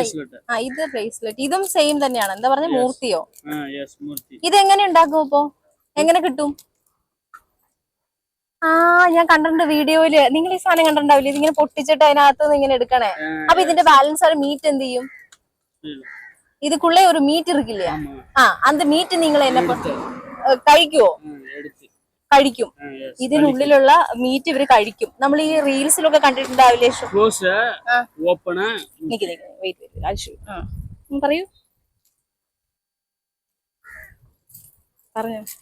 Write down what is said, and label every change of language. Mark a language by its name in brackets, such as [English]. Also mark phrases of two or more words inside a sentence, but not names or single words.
[Malayalam] ഇത് ബ്രേസ്ലെറ്റ്. ഇതും സെയിം തന്നെയാണ്. എന്താ പറഞ്ഞ? മൂർത്തിയോ? ഇതെങ്ങനെ ഉണ്ടാക്കും? ഇപ്പൊ എങ്ങനെ കിട്ടും? ഞാൻ കണ്ടിട്ടുണ്ട് വീഡിയോയില്. നിങ്ങൾ ഈ സാധനം കണ്ടിട്ടുണ്ടാവില്ലേ? ഇതിങ്ങനെ പൊട്ടിച്ചിട്ട് അതിനകത്ത് നിന്ന് ഇങ്ങനെ എടുക്കണേ. അപ്പൊ ഇതിന്റെ ബാലൻസ് ആയ മീറ്റ് എന്ത് ചെയ്യും? [Tamil] இதுக்குள்ளே ஒரு மீட் இருக்கு இல்லையா? அந்த மீட் [Malayalam] നിങ്ങൾ എന്നെ കഴിക്കുവോ? കഴിക്കും. ഇതിനുള്ളിലുള്ള മീറ്റ് ഇവര് കഴിക്കും. നമ്മൾ ഈ റീൽസിലൊക്കെ കണ്ടിട്ടുണ്ടാവില്ലേ? പറയൂ, പറഞ്ഞോ.